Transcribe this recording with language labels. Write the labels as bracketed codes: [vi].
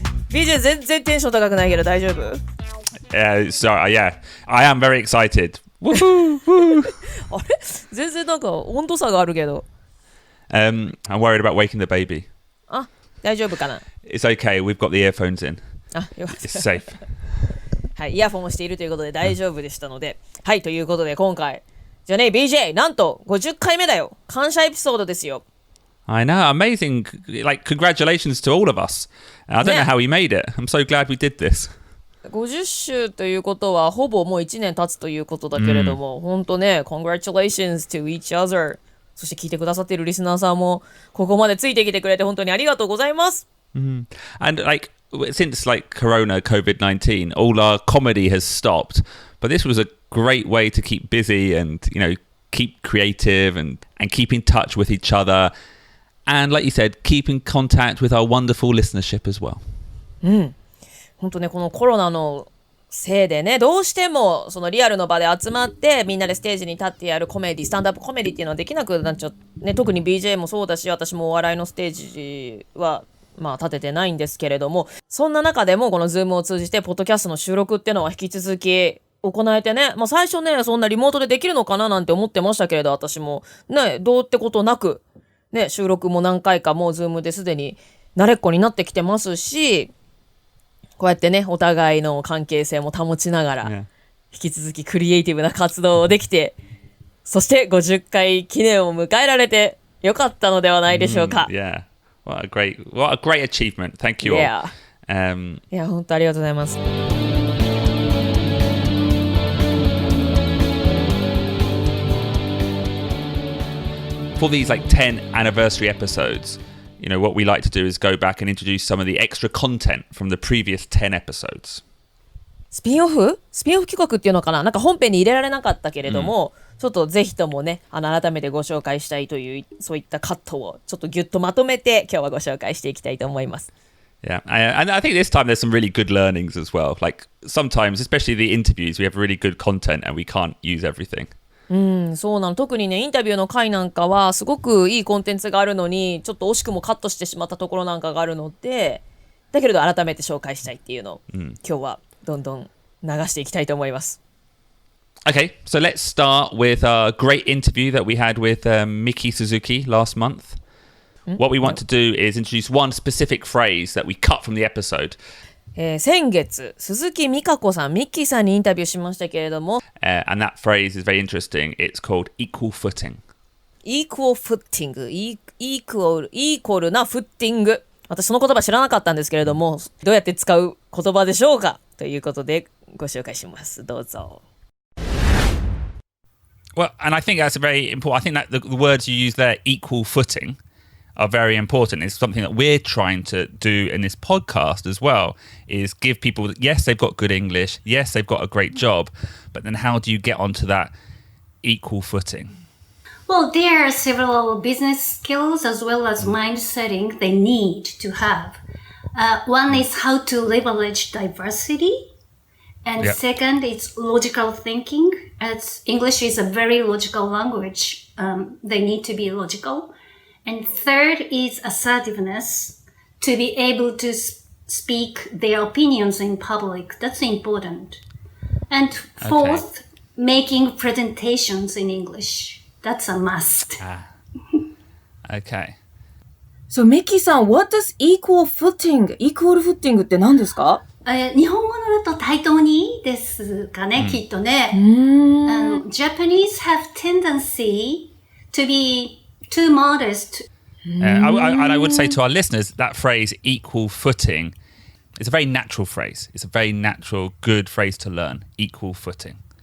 [ja] BJ 全然テンション高くないけど大丈夫 [en] ？Yeah, I am very excited. [ja] あれ全然なんか温度差があるけど。 [en] I'm worried about waking the baby. [ja] あ、大丈夫かな？ [en] It's okay, we've got the earphones in. [ja] あ、よかった。 [en] It's safe. [ja] はい、イヤフォンをしているということで大丈夫でしたので、はい、ということで今回じゃあね BJ なんと50回目だよ。感謝エピソードですよ。 [en] I know, amazing. Like, congratulations to all of us. I don't know how we made it. I'm so glad we did this. [ja] 50週ということはほぼもう1年経つということだけれども、本当ね [en] Congratulations to each other。 [ja] そして聞いてくださっているリスナーさんもここまでついてきてくれて本当にありがとうございます。 [en] And like since like Corona, COVID-19, all our comedy has stopped. But this was a great way to keep busy and, you know, keep creative and keep in touch with each other. And like you said, keep in contact with our wonderful listenership as well. [ja] 本当ねこのコロナのせいでねどうしてもそのリアルの場で集まってみんなでステージに立ってやるコメディスタンダップコメディっていうのはできなくなっちゃって、ね、特に BJ もそうだし私もお笑いのステージはまあ立ててないんですけれども、そんな中でもこの Zoom を通じてポッドキャストの収録っていうのは引き続き行えてね、まあ、最初ねそんなリモートでできるのかななんて思ってましたけれど、私もねどうってことなくね収録も何回かもう Zoom ですでに慣れっこになってきてますし、こうやってねお互いの関係性も保ちながら引き続きクリエイティブな活動をできて、そして50回記念を迎えられてよかったのではないでしょうか。 [en] Yeah, what a great achievement. Thank you all. Yeah. [ja] いや本当ありがとうございます。 [en] For these like 10 anniversary episodes, you know, what we like to do is go back and introduce some of the extra content from the previous 10 episodes. [ja] スピンオフ企画っていうのかな、なんか本編に入れられなかったけれども、ちょっとぜひともね改めてご紹介したいというそういったカットをちょっとギュッとまとめて今日はご紹介していきたいと思います。 [en] Yeah, and I think this time there's some really good learnings as well. Like sometimes, especially the interviews, we have really good content and we can't use everything. [ja] そうなの。特にねインタビューの回なんかはすごくいいコンテンツがあるのにちょっと惜しくもカットしてしまったところなんかがあるので、だけれど改めて紹介したいっていうのを、今日はどんどん流していきたいと思います。 [en] Okay, so let's start with a great interview that we had with Miki Suzuki last month. What we want to do is introduce one specific phrase that we cut from the episode. [ja] 先月鈴木美香子さんミッキーさんにインタビューしましたけれども、 [en] and that phrase is very interesting. It's called equal footing. Equal footing、イコールなフッティング。 [ja] 私その言葉知らなかったんですけれども、どうやって使う言葉でしょうかということでご紹介します。どうぞ。 [en] Well, and I think that's a very important. I think that the words you use there, equal footing, are very important. It's something that we're trying to do in this podcast as well, is give people, yes, they've got good English, yes, they've got a great job, but then how do you get onto that equal footing? Well, there are several business skills as well as mind setting they need to have. One is how to leverage diversity. And second, it's logical thinking. As English is a very logical language, they need to be logical. And third is assertiveness, to be able to speak their opinions in public. That's important. And fourth, making presentations in English. That's a must. Okay. So, Miki さん、what does equal footing [ja] って何ですか？日本語のだと対等にですかね、きっとね。 [en] Japanese have tendency to be too modest. And I would say to our listeners, that phrase, equal footing, is a very natural phrase. It's a very natural, good phrase to learn. Equal footing.